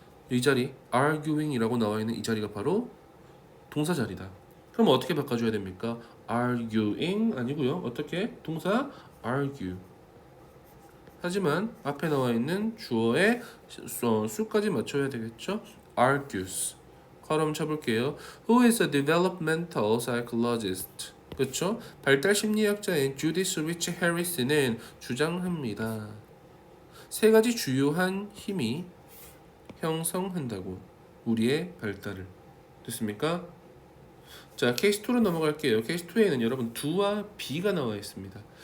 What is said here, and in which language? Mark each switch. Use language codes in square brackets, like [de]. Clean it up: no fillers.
[ko] 이 자리 arguing이라고 나와 있는 이 자리가 바로 동사 자리다. 그럼 어떻게 바꿔줘야 됩니까? arguing 아니고요. 어떻게? 동사 argue. 하지만 앞에 나와 있는 주어의 수까지 맞춰야 되겠죠? argues. 걸음 쳐볼게요. [en] Who is a developmental psychologist? [ko] 그렇죠? 발달 심리학자인 주디스 리치 해리스는 주장합니다. 3가지 주요한 힘이 형성한다고. 우리의 발달을. 됐습니까? 자, 케이스 2로 넘어갈게요. 케이스 2에는 여러분 do와 be가 나와 있습니다.